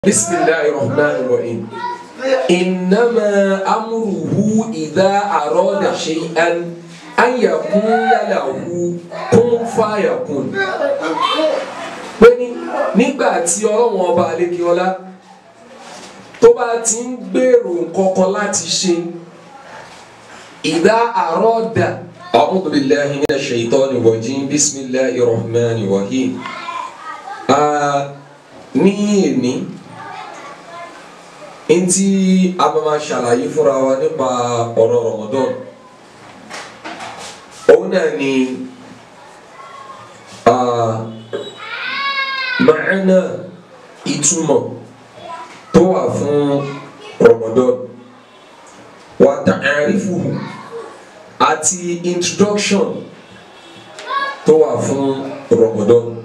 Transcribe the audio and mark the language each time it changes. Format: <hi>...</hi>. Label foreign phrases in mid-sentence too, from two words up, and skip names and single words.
<ar>بسم الله الرحمن الرحيم إنما أمره إذا أراد شيئا أن يقول له كن فيكون.</ar> <yo>nígbà tí Ọlọ́run ọba àlékiọlá tó bá ti ń gbèrò nǹkankan láti ṣe</yo> <ar>إذا أراد أعوذ بالله من الشيطان الرجيم بسم الله الرحمن الرحيم.</ar> <yo>ní èní ntí a máa ṣàlàyé fúnra wa nípa ọ̀rọ̀ Ramadan òun náà ni ma'ana ìtumọ̀ tó wà fún Ramadan wa ta'arifuhu àti introduction tó wà fún Ramadan.</yo>